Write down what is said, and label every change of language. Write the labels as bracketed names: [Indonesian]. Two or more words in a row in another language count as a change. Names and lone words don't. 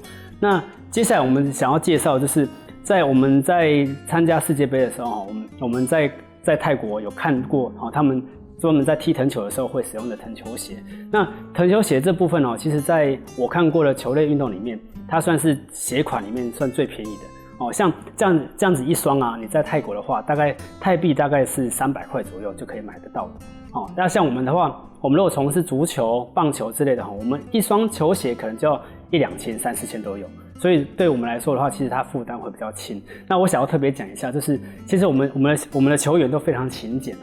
[Chinese] 那接下來我們想要介紹，就是我們在參加世界盃的時候，我們在泰國有看過他們專門在踢藤球的時候會使用的藤球鞋。那藤球鞋這部分其實在我看過的球類運動裡面，它算是鞋款裡面算最便宜的。像這樣子一雙啊，你在泰國的話，大概泰幣大概是300塊左右就可以買得到的。那像我們的話，我們如果從事足球、棒球之類的，我們一雙球鞋可能就要1、2千、3、4千都有。所以對我們來說的話，其實它負擔會比較輕。那我想要特別講一下，就是其實我們的球員都非常勤儉。